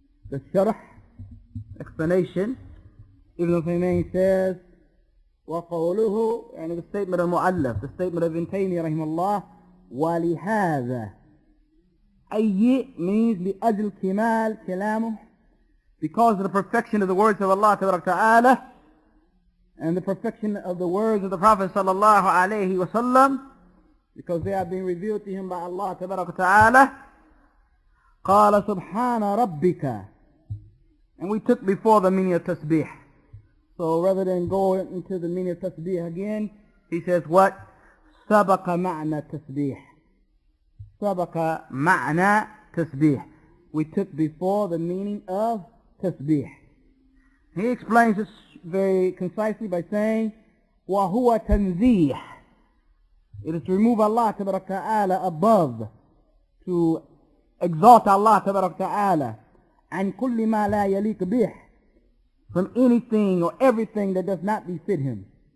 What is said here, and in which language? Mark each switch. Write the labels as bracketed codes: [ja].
[en] The Sharh, explanation, Ibn Uthaymin says, وقوله, and the statement of Mu'allaf, the statement of Ibn Taymiyyah rahimahullah, وَلِهَذَا, أي means [ar] لأجل كمال كلامه, [en] because of the perfection of the words of Allah Ta'ala and the perfection of the words of the Prophet sallallahu alayhi wa sallam, because they are being revealed to him by Allah Ta'ala. [ar] قال سبحان ربك, [en] and we took before the meaning of tasbih. So rather than go into the meaning of tasbih again, he says what? [ar] سبق معنى tasbih. سبق معنى tasbih. [en] We took before the meaning of tasbih. He explains this very concisely by saying, [ar] وَهُوَ تَنْزِيحٌ. [en] It is to remove Allah Ta'ala above, to exalt Allah Ta'ala, and [ar] كُلِّ مَا لَا يَلِيقُ بِهِ, [en] from anything or everything that does not befit him.